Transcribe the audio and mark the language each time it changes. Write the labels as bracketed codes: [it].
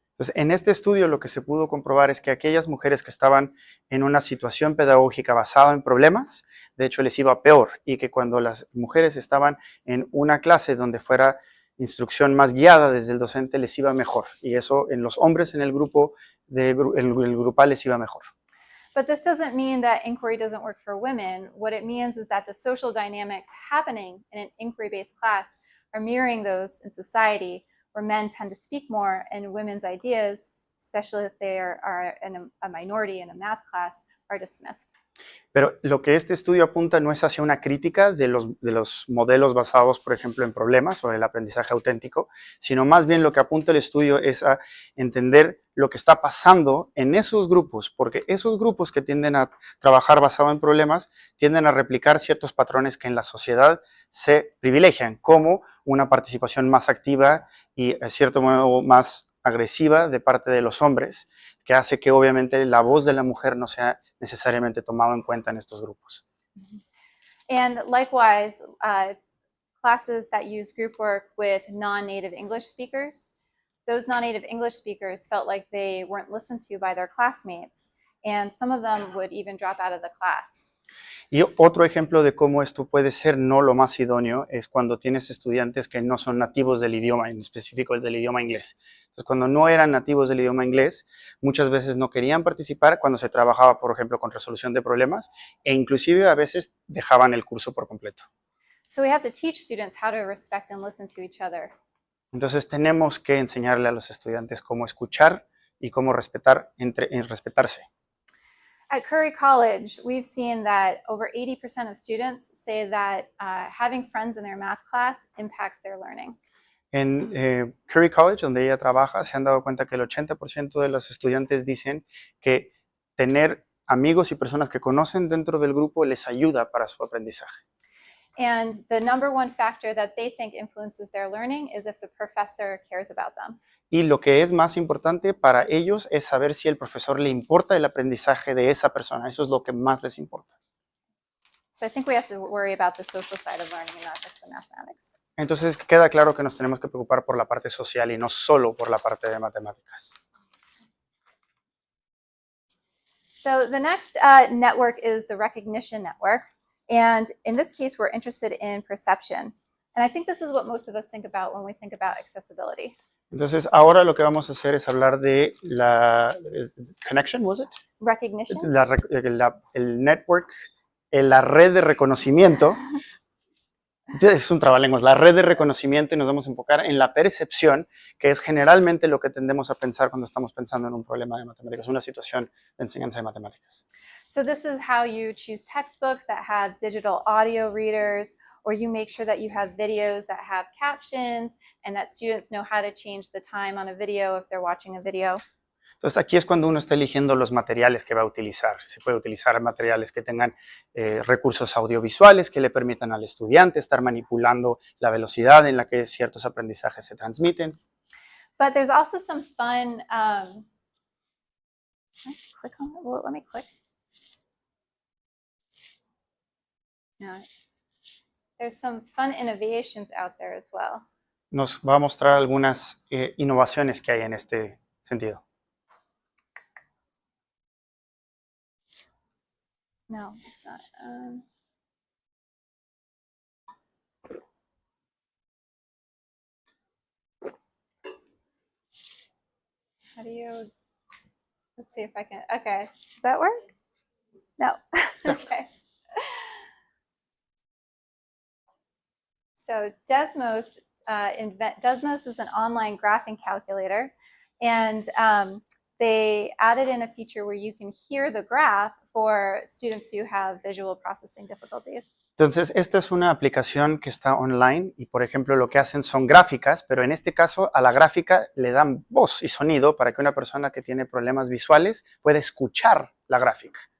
[es] Entonces, en este estudio lo que se pudo comprobar es que aquellas mujeres que estaban en una situación pedagógica basada en problemas, de hecho les iba peor, y que cuando las mujeres estaban en una clase donde fuera instrucción más guiada desde el docente les iba mejor, y eso en los hombres en el grupo el grupal les iba mejor. [en] But this doesn't mean that inquiry doesn't work for women. What it means is that the social dynamics happening in an inquiry-based class are mirroring those in society, where men tend to speak more and women's ideas, especially if they are in a minority in a math class, are dismissed. [es] Pero lo que este estudio apunta no es hacia una crítica de los modelos basados, por ejemplo, en problemas o el aprendizaje auténtico, sino más bien lo que apunta el estudio es a entender lo que está pasando en esos grupos, porque esos grupos que tienden a trabajar basado en problemas tienden a replicar ciertos patrones que en la sociedad se privilegian, como una participación más activa y, de cierto modo, más agresiva de parte de los hombres, que hace que obviamente la voz de la mujer no sea necesariamente tomado en cuenta en estos grupos. [en] And likewise, classes that use group work with non-native English speakers, those non-native English speakers felt like they weren't listened to by their classmates, and some of them would even drop out of the class. [es] Y otro ejemplo de cómo esto puede ser no lo más idóneo es cuando tienes estudiantes que no son nativos del idioma, en específico el del idioma inglés. Entonces, cuando no eran nativos del idioma inglés, muchas veces no querían participar cuando se trabajaba, por ejemplo, con resolución de problemas, e inclusive a veces dejaban el curso por completo. [en] So we have to teach students how to respect and listen to each other. [es] Entonces, tenemos que enseñarle a los estudiantes cómo escuchar y cómo respetarse. [en] At Curry College, we've seen that over 80% of students say that having friends in their math class impacts their learning. [es] En Curry College, donde ella trabaja, se han dado cuenta que el 80% de los estudiantes dicen que tener amigos y personas que conocen dentro del grupo les ayuda para su aprendizaje. [en] And the number one factor that they think influences their learning is if the professor cares about them. [es] Y lo que es más importante para ellos es saber si el profesor le importa el aprendizaje de esa persona. Eso es lo que más les importa. [en] So I think we have to worry about the social side of learning and not just the mathematics. [es] Entonces queda claro que nos tenemos que preocupar por la parte social y no solo por la parte de matemáticas. [en] So the next network is the recognition network. And in this case, we're interested in perception. And I think this is what most of us think about when we think about accessibility. [es] Entonces, ahora lo que vamos a hacer es hablar de la connection, [en] ¿was it? Recognition. [es] El network, la red de reconocimiento. Es un trabalenguas, la red de reconocimiento, y nos vamos a enfocar en la percepción, que es generalmente lo que tendemos a pensar cuando estamos pensando en un problema de matemáticas, una situación de enseñanza de matemáticas. [en] So this is how you choose textbooks that have digital audio readers, or you make sure that you have videos that have captions and that students know how to change the time on a video if they're watching a video. [es] Entonces, aquí es cuando uno está eligiendo los materiales que va a utilizar. Se puede utilizar materiales que tengan recursos audiovisuales que le permitan al estudiante estar manipulando la velocidad en la que ciertos aprendizajes se transmiten. [en] But there's also some fun, click on it. Well, let me click. No. There's some fun innovations out there as well. [es] Nos va a mostrar algunas innovaciones que hay en este sentido. [en] No, it's not. How do you, let's see if I can, okay. Does that work? No. Okay. So Desmos, Desmos is an online graphing calculator, and they added in a feature where you can hear the graph for students who have visual processing difficulties. [es] Entonces, esta es una aplicación que está online y, por ejemplo, lo que hacen son gráficas, pero en este caso a la gráfica le dan voz y sonido para que una persona que tiene problemas visuales pueda escuchar la gráfica.